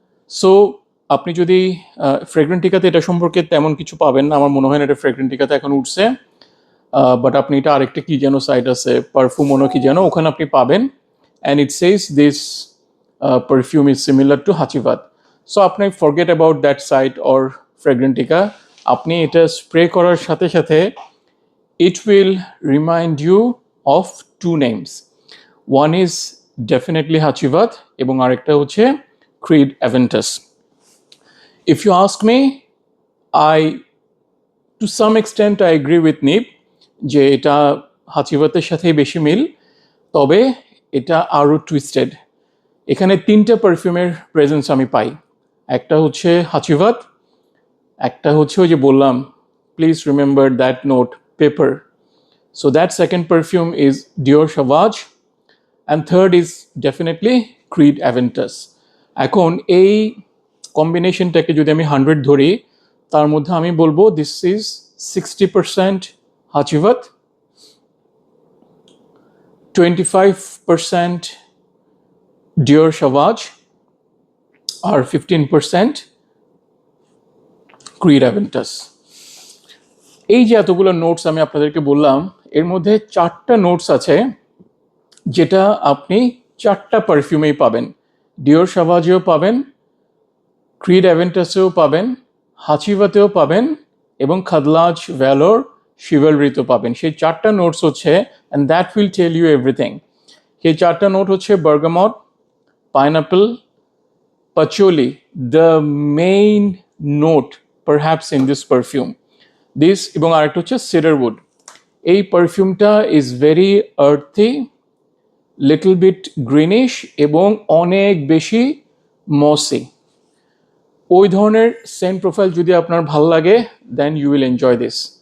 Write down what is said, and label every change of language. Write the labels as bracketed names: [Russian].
[Bangla] So আপনি যদি ফ্রেগরেন্টিকাতে এটা সম্পর্কে তেমন কিছু পাবেন না, আমার মনে হয় না এটা ফ্রেগরেন্টিকাতে এখন উঠছে, বাট আপনি এটা আরেকটা কি যেন সাইট আছে পারফিউমনো কি যেন, ওখানে আপনি পাবেন। [English] And it says this perfume is similar to হাচিভাত। So আপনি forget about that site or fragrantica. [Bangla] আপনি এটা স্প্রে করার সাথে সাথে [English] it will remind you of two names. One is definitely Hachivat [Bangla] এবং আরেকটা হচ্ছে [English] Creed Aventus. If you ask me, I to some extent I agree with Nib [Bangla] যে এটা হাচিভাতের সাথেই বেশি মিল, তবে এটা আরও টুইস্টেড। এখানে তিনটা পারফিউমের প্রেজেন্স আমি পাই। একটা হচ্ছে হাচিভাত, একটা হচ্ছে ওই যে বললাম [English] please remember that note, [Bangla] paper. [English] So that second perfume is Dior Sauvage, and third is definitely Creed Aventus. [Bangla] এখন এই কম্বিনেশনটাকে যদি আমি 100 ধরি, তার মধ্যে আমি বলবো [English] this is 60% হাচিভাত, [Bangla] 25% ডিওর সাভাজ, আর 15% Creed Aventus. এই যে এতগুলো নোটস আমি আপনাদেরকে বললাম, এর মধ্যে 4টা নোটস আছে যেটা আপনি 4টা পারফিউমেই পাবেন। ডিওর সাভাজেও পাবেন, ক্রিড অ্যাভেন্টাসেও পাবেন, হাচিভাতেও পাবেন, এবং খাদলাজ, ভ্যালোর, শিভালরিতেও পাবেন। সেই 4টা নোটস হচ্ছে, [English] And that will tell you everything. [Bangla] সেই 4টা নোট হচ্ছে [English] Bergamot, pineapple, patchouli, the main note perhaps in this perfume. [Bangla] This এবং আরেকটা হচ্ছে cedarwood. এই পারফিউমটা [English] is very earthy, little bit greenish [Bangla] এবং অনেক বেশি মসি। ওই ধরনের সেন্ট প্রোফাইল যদি আপনার ভাল লাগে, [English] Then you will enjoy this.